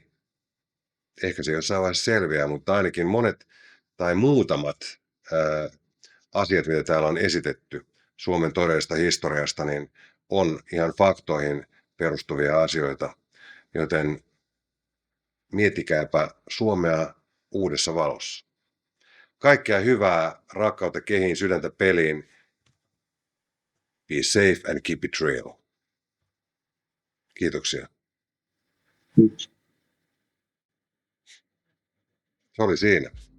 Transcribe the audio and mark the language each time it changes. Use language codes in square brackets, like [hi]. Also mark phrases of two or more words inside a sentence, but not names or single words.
[fi] Ehkä se jossain vaiheessa selviää, mutta ainakin monet tai muutamat asiat, mitä täällä on esitetty Suomen todellisesta historiasta, niin on ihan faktoihin perustuvia asioita. Joten miettikääpä Suomea uudessa valossa. Kaikkea hyvää, rakkautta kehiin, sydäntä peliin. [en] Be safe and keep it real. [fi] Kiitoksia. Se oli siinä.